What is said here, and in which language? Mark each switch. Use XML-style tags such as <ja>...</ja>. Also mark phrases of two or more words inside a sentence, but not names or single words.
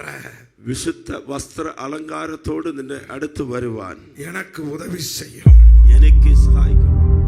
<ml>വിശുദ്ധ വസ്ത്ര അലങ്കാരത്തോട് നിന്റെ അടുത്ത് വരുവാൻ</ml> <ta>எனக்கு உதவி செய்யும்.</ta> <ml>എനിക്ക് സഹായിക്കണം.</ml>